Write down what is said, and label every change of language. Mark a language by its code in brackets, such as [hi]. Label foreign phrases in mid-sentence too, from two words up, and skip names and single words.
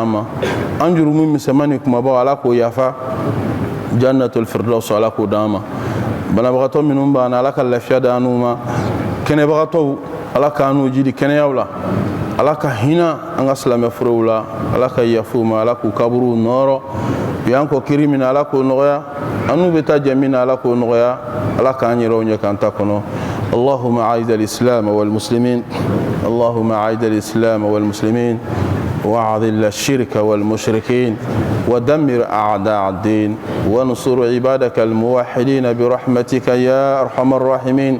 [bm] ma an jurumu misɛnman ni kumabaw ala k'o yafa [ar] جنة الفردوس [bm] ala k'o d'an ma banabagatɔ minnu b'an na ala ka lafiya d'an n'u ma kɛnɛbagatɔw ala k'an n'u jidi kɛnɛyaw la ala ka hinɛ an ka silamɛ furow la ala ka yafu ma ala k'u kaburuw nɔɔrɔ bi an kɔ kiri min na ala k'o nɔgɔya an n'u bɛ taa jɛ min na ala k'o nɔgɔya ala k'an yɛrɛw ɲɛ k'an ta kɔnɔ [ar] اللهم أعز الإسلام والمسلمين اللهم أعز الإسلام والمسلمين وأذل الشرك والمشركين ودمر أعداء الدين وانصر عبادك الموحدين برحمتك يا أرحم الراحمين.